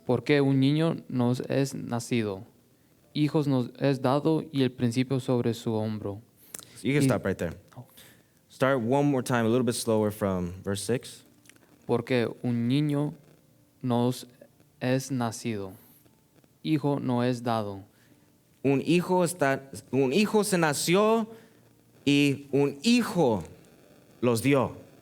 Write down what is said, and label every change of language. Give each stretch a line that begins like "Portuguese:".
Spanish: Porque un niño nos es nacido, hijos nos es dado y el principio sobre su hombro.
English: You can Y- stop right there. Oh. Start one more time, a little bit slower from verse 6.
Spanish: Porque un niño nos es nacido, hijo no es dado. Un hijo se nació y un hijo los dio.